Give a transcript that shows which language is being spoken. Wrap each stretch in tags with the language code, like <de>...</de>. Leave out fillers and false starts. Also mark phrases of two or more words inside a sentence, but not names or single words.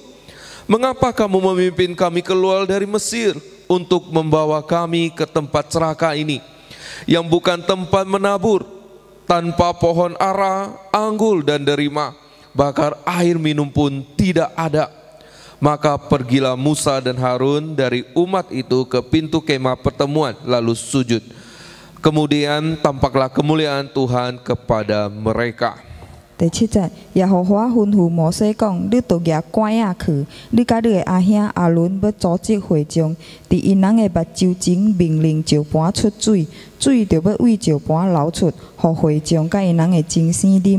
<id>Mengapa kamu memimpin kami keluar dari Mesir untuk membawa kami ke tempat celaka ini, yang bukan tempat menabur, tanpa pohon ara, anggur dan derima, bahkan air minum pun tidak ada? Maka pergilah Musa dan Harun dari umat itu ke pintu kemah pertemuan, lalu sujud. Kemudian tampaklah kemuliaan Tuhan kepada mereka.</id> <nan>第7節，耶和華吩咐摩西講：你到野關仔去，你甲你的阿兄阿倫要組織會眾，佇因人的目睭前命令石盤出水，水就要為石盤流出，互會眾甲因人的精生啉。</nan>